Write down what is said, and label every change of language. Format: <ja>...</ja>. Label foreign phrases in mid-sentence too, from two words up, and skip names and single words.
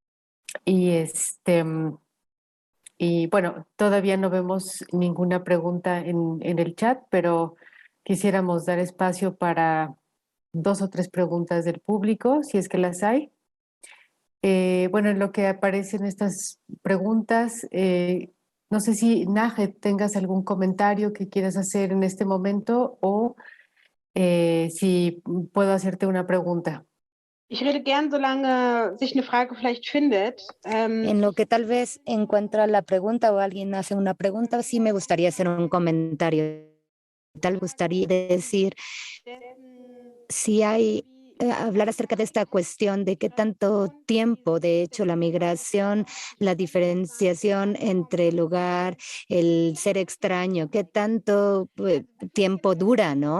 <es>Y bueno, todavía no vemos ninguna pregunta en el chat, pero quisiéramos dar espacio para 2 o 3 preguntas del público, si es que las hay. Bueno, en lo que aparecen estas preguntas, no sé si Najet tengas algún comentario que quieras hacer en este momento, o si puedo hacerte una pregunta.</es> <de>Ich rede gern, solange sich eine Frage vielleicht findet.</de> <es>En lo que tal vez encuentra la pregunta o alguien hace una pregunta, sí me gustaría hacer un comentario. Tal gustaría decir si hay hablar acerca de esta cuestión de qué tanto tiempo, de hecho, la migración, la diferenciación entre el lugar, el ser extraño, qué tanto tiempo dura, ¿no?</es>